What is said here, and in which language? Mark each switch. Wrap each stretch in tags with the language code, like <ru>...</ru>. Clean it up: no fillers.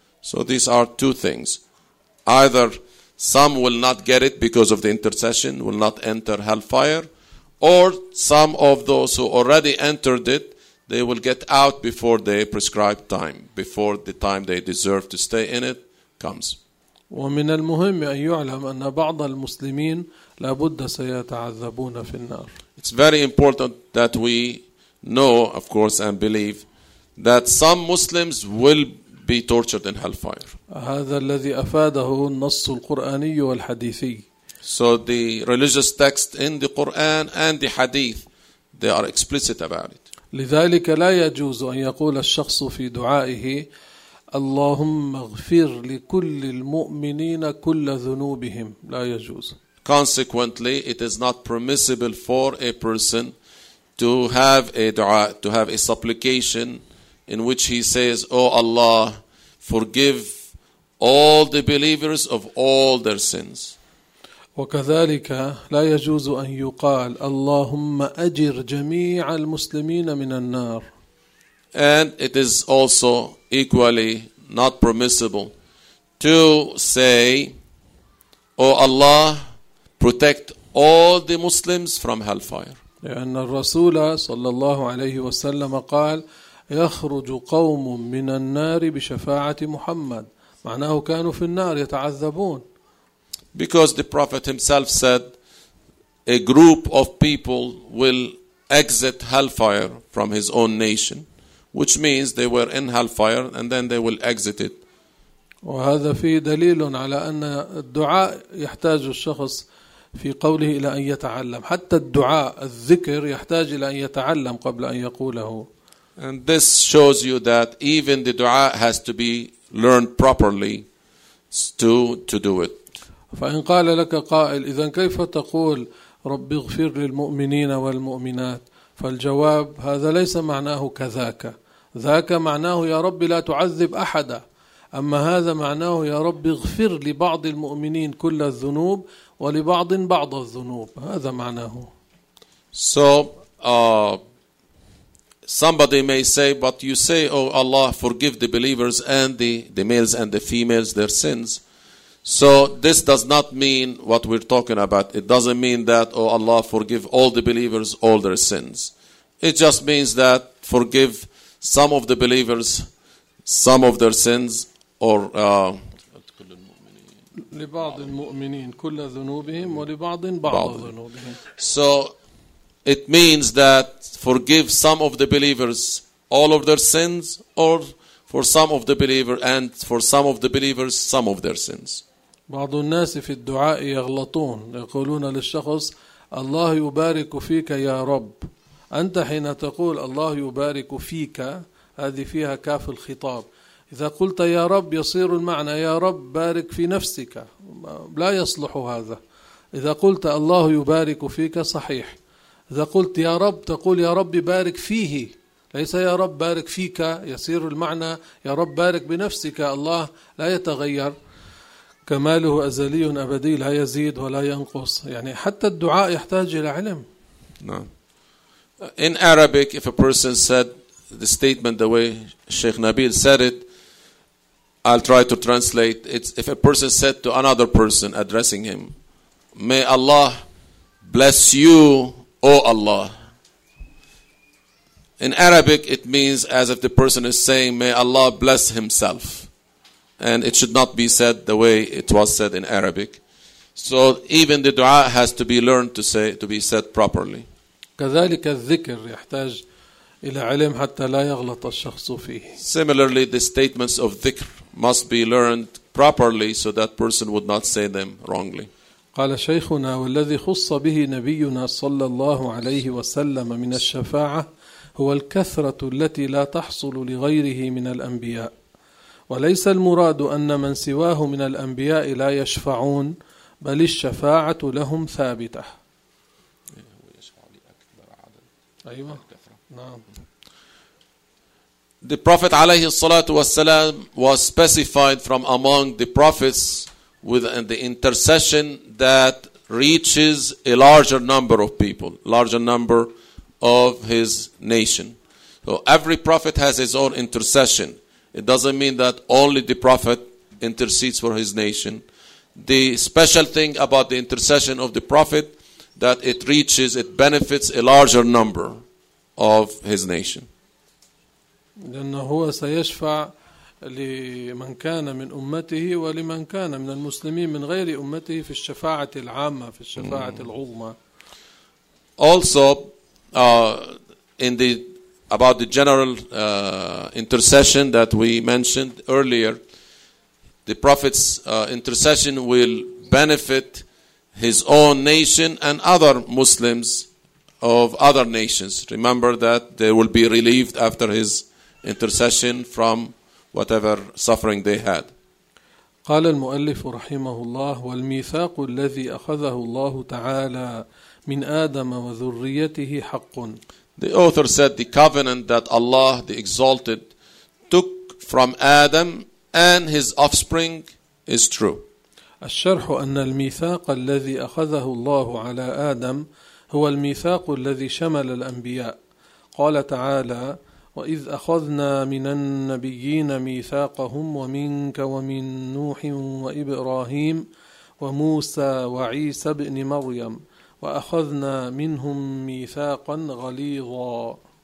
<en>So these are two things. Either some will not get it because of the intercession, will not enter hellfire, or some of those who already entered it, they will get out before the prescribed time, before the time they deserve to stay in it comes.</en> <ar>ومن المهم أن يعلم أن بعض المسلمين لابد سيتعذبون في النار.</ar> <en>It's very important that we know, of course, and believe that some Muslims will be tortured in hellfire.</en> <ar>هذا الذي أفاده النص القرآني والحديثي.</ar> <en>So the religious text in the Quran and the Hadith, they are explicit about it.</en> <ar>لذلك لا يجوز أن يقول الشخص في دعائه اللهم اغفر لكل المؤمنين كل ذنوبهم لا يجوز.</ar> <en>Consequently, it is not permissible for a person to have a dua, to have a supplication in which he says, "Oh Allah, forgive all the believers of all their sins."</en> <ar>وكذلك لا يجوز أن يقال اللهم أجر جميع المسلمين من النار.</ar> <en>And it is also equally not permissible to say, "Oh Allah, protect all the Muslims from hellfire."</en> <ar>لأن الرسول صلى الله عليه وسلم قال يخرج قوم من النار بشفاعة محمد. معناه كانوا في النار يتعذبون.</ar> <en>Because the Prophet himself said, a group of people will exit hellfire from his own nation, which means they were in hellfire and then they will exit it.</en> <ar>وهذا فيه دليل على أن الدعاء يحتاج الشخص في قوله إلى أن يتعلم. حتى الدعاء الذكر يحتاج إلى أن يتعلم قبل أن يقوله.</ar> <en>And this shows you that even the dua has to be learned properly to do it.</en> <ar>فإن قال لك قائل إذن كيف تقول ربي اغفر للمؤمنين والمؤمنات؟ فالجواب هذا ليس معناه كذاك. ذاك معناه يا ربي لا تعذب أحدا. أما هذا معناه يا ربي اغفر لبعض المؤمنين كل الذنوب ولبعض بعض الذنوب. هذا معناه.</ar> <en>So somebody may say, but you say, "Oh Allah, forgive the believers and the males and the females their sins." So this does not mean what we're talking about. It doesn't mean that, "Oh Allah, forgive all the believers all their sins." It just means that forgive some of the believers some of their sins, or</en> <ar>لبعض المؤمنين كل ذنوبهم ولبعض بعض ذنوبهم.</ar> <en>So it means that forgive some of the believers all of their sins, or for some of the believer and for some of the believers some of their sins.</en> <ar>بعض الناس في الدعاء يغلطون يقولون للشخص الله يبارك فيك يا رب. أنت حين تقول الله يبارك فيك هذه فيها كاف الخطاب. إذا قلت يا رب يصير المعنى يا رب بارك في نفسك، لا يصلح هذا. إذا قلت الله يبارك فيك صحيح. إذا قلت يا رب تقول يا رب بارك فيه، ليس يا رب بارك فيك، يصير المعنى يا رب بارك بنفسك. الله لا يتغير، كماله أزلي أبدي لا يزيد ولا ينقص. يعني حتى الدعاء يحتاج إلى علم.</ar> <en>In Arabic, if a person said the statement the way Sheikh Nabil said it, I'll try to translate. It's if a person said to another person addressing him, "May Allah bless you, O Allah." In Arabic, it means as if the person is saying, "May Allah bless himself." And it should not be said the way it was said in Arabic. So even the dua has to be learned to say, to be said properly.</en> <ar>كذلك الذكر يحتاج إلى علم حتى لا يغلط الشخص فيه.</ar> <en>Similarly, the statements of dhikr must be learned properly so that person would not say them wrongly.</en> <ar>قال شيخنا: والذي خص به نبينا صلى الله عليه وسلم من الشفاعة هو الكثرة التي لا تحصل لغيره من الأنبياء، وليس المراد أن من سواه من الأنبياء لا يشفعون، بل الشفاعة لهم ثابتة. أيوة. نعم.</ar> <en>The Prophet</en> <ar>عليه الصلاة والسلام</ar> <en>was specified from among the prophets with the intercession that reaches a larger number of people, larger number of his nation. So every prophet has his own intercession. It doesn't mean that only the prophet intercedes for his nation. The special thing about the intercession of the prophet that it reaches, it benefits a larger number of his nation.</en> <ar>لأنه هو سيشفع لمن كان من أمته ولمن كان من المسلمين من غير أمته في الشفاعة العامة في الشفاعة العظمى.</ar> <en>Also in the about the general intercession that we mentioned earlier, the prophet's intercession will benefit his own nation and other Muslims of other nations. Remember that they will be relieved after his intercession from whatever suffering they had.</en> <ar>قال المؤلف رحمه الله: والميثاق الذي أخذه الله تعالى من آدم وذريته حق.</ar> <en>The author said the covenant that Allah the Exalted took from Adam and his offspring is true.</en> <ar>الشرح أن الميثاق الذي أخذه الله على آدم هو الميثاق الذي شمل الأنبياء. قال تعالى: وَإِذْ أَخَذْنَا مِنَ النَّبِيِّينَ مِيثَاقَهُمْ وَمِنْكَ وَمِنْ نُوحٍ وَإِبْرَاهِيمَ وَمُوسَى وَعِيسَى ابْنِ مَرْيَمَ وَأَخَذْنَا مِنْهُمْ مِيثَاقًا غَلِيظًا.</ar>